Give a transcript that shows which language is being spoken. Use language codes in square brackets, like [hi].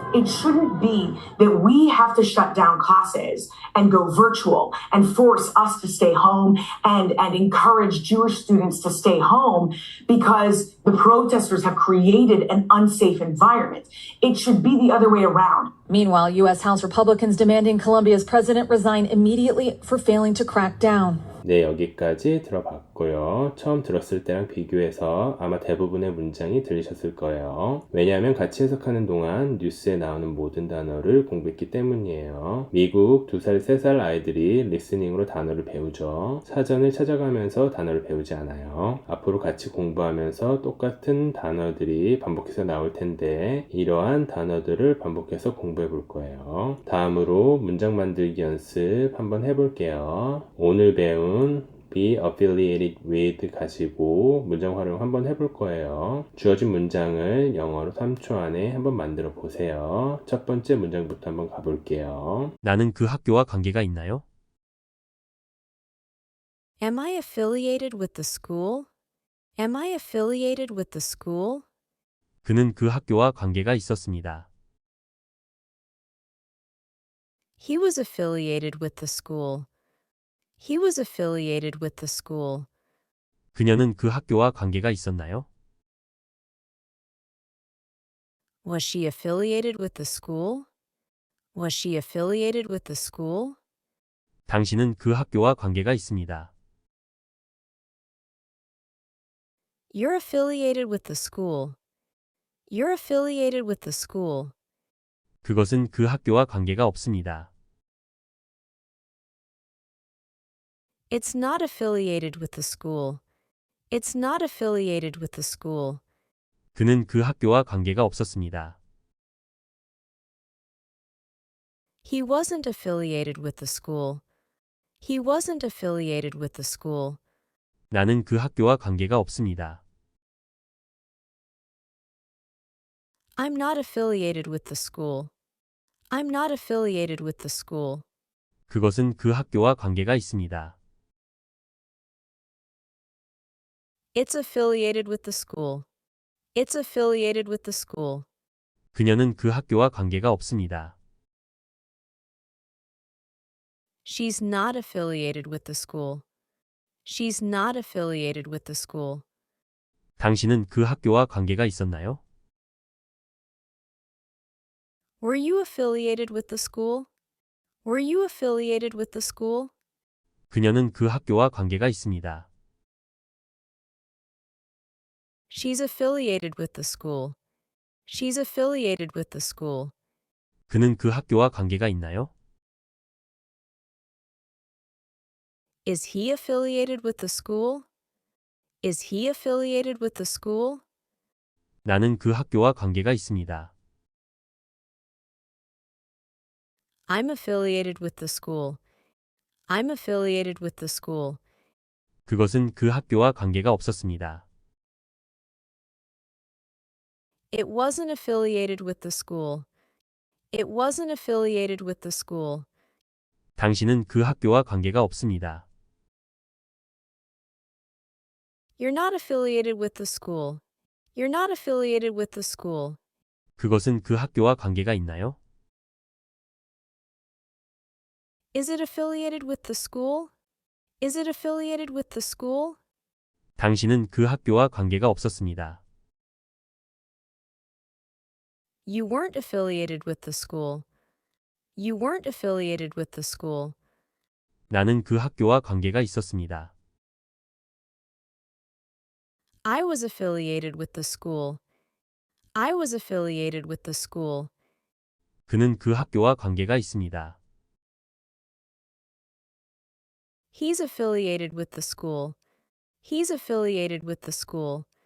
[en] it shouldn't be that we have to shut down classes and go virtual and force us to stay home and encourage Jewish students to stay home because the protesters have created an unsafe environment. It should be the other way around. Meanwhile, U.S. House Republicans demanding Colombia's president resign immediately for failing to crack down. [ko] 네, 여기까지 들어봤고요. 처음 들었을 때랑 비교해서 아마 대부분의 문장이 들리셨을 거예요. 왜냐하면 같이 해석하는 동안 뉴스에 나오는 모든 단어를 공부했기 때문이에요. 미국 2살, 3살 아이들이 리스닝으로 단어를 배우죠. 사전을 찾아가면서 단어를 배우지 않아요. 앞으로 같이 공부하면서 똑같은 단어들이 반복해서 나올 텐데 이러한 단어들 단어들을 반복해서 공부해 볼 거예요. 다음으로 문장 만들기 연습 한번 해볼게요. 오늘 배운 be affiliated with 가지고 문장 활용 한번 해볼 거예요. 주어진 문장을 영어로 3초 안에 한번 만들어 보세요. 첫 번째 문장부터 한번 가볼게요. 나는 그 학교와 관계가 있나요? [en] Am I affiliated with the school? Am I affiliated with the school? [ko] 그는 그 학교와 관계가 있었습니다. [en] He was affiliated with the school. He was affiliated with the school. [ko] 그녀는 그 학교와 관계가 있었나요? [en] Was she affiliated with the school? Was she affiliated with the school? [ko] 당신은 그 학교와 관계가 있습니다. [en] You're affiliated with the school. You're affiliated with the school. [ko] 그것은 그 학교와 관계가 없습니다. [en] It's not affiliated with the school. It's not affiliated with the school. [ko] 그는 그 학교와 관계가 없었습니다. [en] He wasn't affiliated with the school. He wasn't affiliated with the school. [ko] 나는 그 학교와 관계가 없습니다. [en] I'm not affiliated with the school. I'm not affiliated with the school. [ko] 그것은 그 학교와 관계가 있습니다. [en] It's affiliated with the school. It's affiliated with the school. [ko] 그녀는 그 학교와 관계가 없습니다. [en] She's not affiliated with the school. She's not affiliated with the school. [ko] 당신은 그 학교와 관계가 있었나요? [en] Were you affiliated with the school? Were you affiliated with the school? [ko] 그녀는 그 학교와 관계가 있습니다. [en] She's affiliated with the school. She's affiliated with the school. [ko] 그는 그 학교와 관계가 있나요? [en] Is he affiliated with the school? Is he affiliated with the school? [ko] 나는 그 학교와 관계가 있습니다. [en] I'm affiliated with the school. I'm affiliated with the school. [ko] 그것은 그 학교와 관계가 없었습니다. [en] It wasn't affiliated with the school. It wasn't affiliated with the school. [ko] 당신은 그 학교와 관계가 없습니다. [en] You're not affiliated with the school. You're not affiliated with the school. [ko] 그것은 그 학교와 관계가 있나요? [en] Is it affiliated with the school? Is it affiliated with the school? [ko] 당신은 그 학교와 관계가 없었습니다. [en] You weren't affiliated with the school. You weren't affiliated with the school. [ko] 나는 그 학교와 관계가 있었습니다. [en] I was affiliated with the school. I was affiliated with the school. [ko] 그는 그 학교와 관계가 있습니다. [en] He's affiliated with the school. He's affiliated with the school.